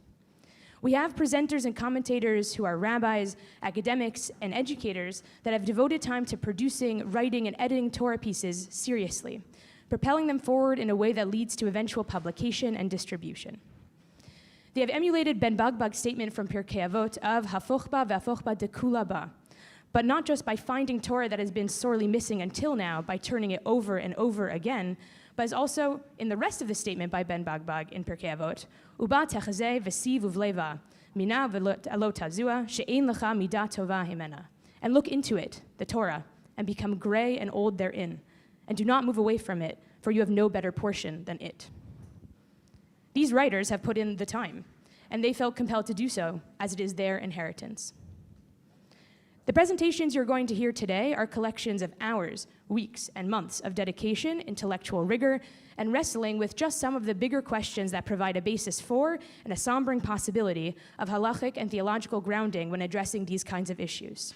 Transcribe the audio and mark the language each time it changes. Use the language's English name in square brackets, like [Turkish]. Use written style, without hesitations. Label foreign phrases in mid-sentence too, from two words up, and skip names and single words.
[English] We have presenters and commentators who are rabbis, academics, and educators that have devoted time to producing, writing, and editing Torah pieces seriously, propelling them forward in a way that leads to eventual publication and distribution. They have emulated Ben Bagbag's statement from Pirkei Avot of [Aramaic] הפוך בה והפוך בה דכולה בה, [English] but not just by finding Torah that has been sorely missing until now, by turning it over and over again, but is also in the rest of the statement by Ben Bagbag in Pirkei Avot, [Aramaic] ובה תחזי וסיב ובלה בה ומינה לא תזוע שאין לך מדה טובה הימנה. [English] And look into it, the Torah, and become gray and old therein, and do not move away from it, for you have no better portion than it. These writers have put in the time, and they felt compelled to do so, as it is their inheritance. The presentations you're going to hear today are collections of hours, weeks, and months of dedication, intellectual rigor, and wrestling with just some of the bigger questions that provide a basis for and a sombering possibility of halachic and theological grounding when addressing these kinds of issues.